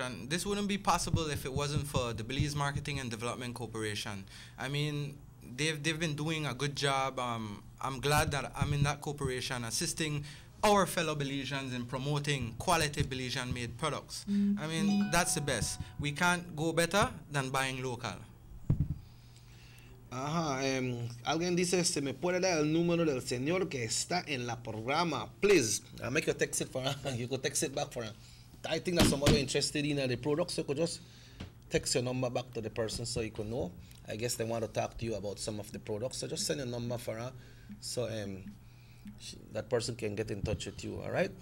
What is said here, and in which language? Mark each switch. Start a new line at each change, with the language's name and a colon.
English: And this wouldn't be possible if it wasn't for the Belize Marketing and Development Corporation. I mean, they've been doing a good job. I'm glad that I'm in that corporation assisting our fellow Belizeans in promoting quality Belizean made products. I mean, that's the best. We can't go better than buying local.
Spanish: Ajá, alguien dice, se me puede dar el número del señor que está en la programa.
English: Please, I'll make you text it for her. You could text it back for her. I think that somebody interested in the products, so you could just text your number back to the person so you could know. I guess they want to talk to you about some of the products, so just send your number for her, so that person can get in touch with you, all right?